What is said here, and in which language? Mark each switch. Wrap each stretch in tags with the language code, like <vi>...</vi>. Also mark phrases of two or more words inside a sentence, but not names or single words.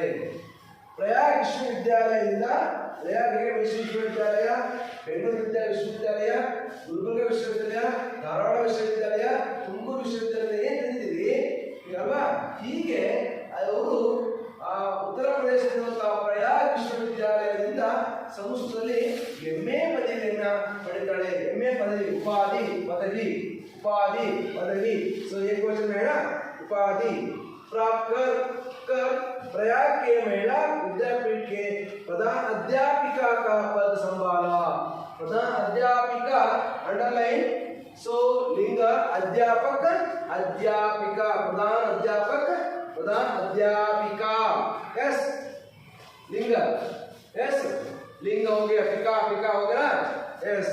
<kn>ಪ್ರಯಾಗ ವಿಶ್ವವಿದ್ಯಾಲಯದಿಂದ, ಪ್ರಯಾಗ ವಿಶ್ವವಿದ್ಯಾಲಯ, ಬೆಂಗಳೂರು ವಿಶ್ವವಿದ್ಯಾಲಯ, ಗುಲ್ಬರ್ಗ ವಿಶ್ವವಿದ್ಯಾಲಯ, ಧಾರವಾಡ ವಿಶ್ವವಿದ್ಯಾಲಯ, ತುಮಕೂರು ವಿಶ್ವವಿದ್ಯಾಲಯ ಏನ್ ತಿಳಿದಿರಿ ಅಲ್ವಾ? ಹೀಗೆ ಅವರು ಉತ್ತರ ಪ್ರದೇಶದಲ್ಲಿರುವಂತಹ ಪ್ರಯಾಗ ವಿಶ್ವವಿದ್ಯಾಲಯದಿಂದ ಸಂಸ್ಕೃತದಲ್ಲಿ MA ಪದವಿಯನ್ನ ಪಡಿತಾಳೆ। MA ಪದವಿ, ಉಪಾಧಿ, ಪದವಿ,</kn> <hi>उपाधि पदवी। सो एक क्वेश्चन है ना, उपाधि प्राप्त कर प्रयाग के महिला विद्यापीठ के प्रधान अध्यापिका का पद संभाला। प्रधान अध्यापिका अंडरलाइन, सो लिंग अध्यापक, अध्यापिका, प्रधान अध्यापक, प्रधान अध्यापिका, यस लिंग, यस लिंग हो गया, पिका पिका हो गया, यस।</hi>